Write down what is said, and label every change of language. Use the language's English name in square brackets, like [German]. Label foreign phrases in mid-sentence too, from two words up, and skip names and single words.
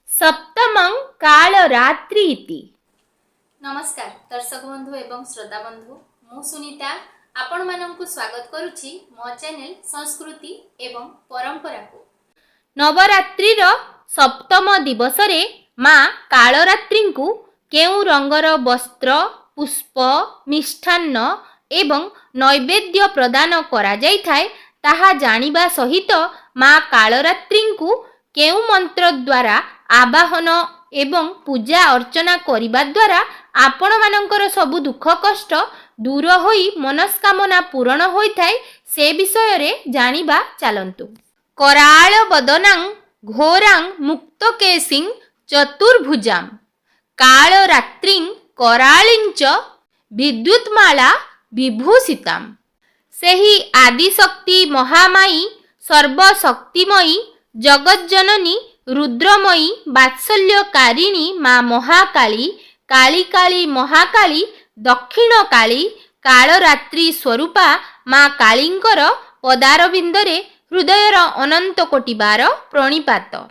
[Sanskrit] सप्तमं कालरात्रि इति। [Odia] ନମସ୍କାର ଦର୍ଶକ ବନ୍ଧୁ ଏବଂ ଶ୍ରୋତା ବନ୍ଧୁ ମୁ ସୁନୀତା ଆପଣ ମାନଙ୍କୁ ସ୍ୱାଗତ କରୁଛି ମୋ ଚ୍ୟାନେଲ ସଂସ୍କୃତି ଏବଂ ପରମ୍ପରା କୁ। ନବରାତ୍ରିର ସପ୍ତମ ଦିବସ ରେ ମାଁ କାଳରାତ୍ରି କୁ କେଉଁ ରଙ୍ଗର ବସ୍ତ୍ର ପୁଷ୍ପ ମିଷ୍ଟାନ୍ନ ଏବଂ ନୈବେଦ୍ୟ ପ୍ରଦାନ କରା ଯାଇ ଥାଏ ତାହା ଜାଣିବା ସହିତ ମାଁ କାଳରାତ୍ରି କୁ କେଉଁ ମନ୍ତ୍ର ଦ୍ୱାରା ଆବାହନ ଏବଂ ପୂଜା ଅର୍ଚ୍ଚନା କରିବା ଦ୍ୱାରା ଆପଣ ମାନଙ୍କର ସବୁ ଦୁଃଖ କଷ୍ଟ ଦୂର ହୋଇ ମନସ୍କାମନା ପୂର୍ଣ୍ଣ ହୋଇ ଥାଏ ସେ ବିଷୟ ରେ ଜାଣିବା ଚାଲନ୍ତୁ। [Sanskrit] कराळ बदनां घोरां मुक्तकेशिं चतुर्भुजां कालरात्रिं कराळिंच विद्युत्माला विभूषितां। [Odia] ସେହି ଆଦିଶକ୍ତି ମହାମାଈ ସର୍ବଶକ୍ତିମୟୀ ଜଗଜ୍ଜନନୀ ରୁଦ୍ରମୟୀ ବାତ୍ସଲ୍ୟକାରିଣୀ ମାଁ ମହାକାଳୀ କାଳୀ କାଳୀ ମହାକାଳୀ ଦକ୍ଷିଣ କାଳୀ କାଳରାତ୍ରି ସ୍ୱରୂପା ମାଁ କାଳୀଙ୍କର ପଦାରବିନ୍ଦରେ ହୃଦୟର ଅନନ୍ତ କୋଟି ବାର ପ୍ରଣିପାତ।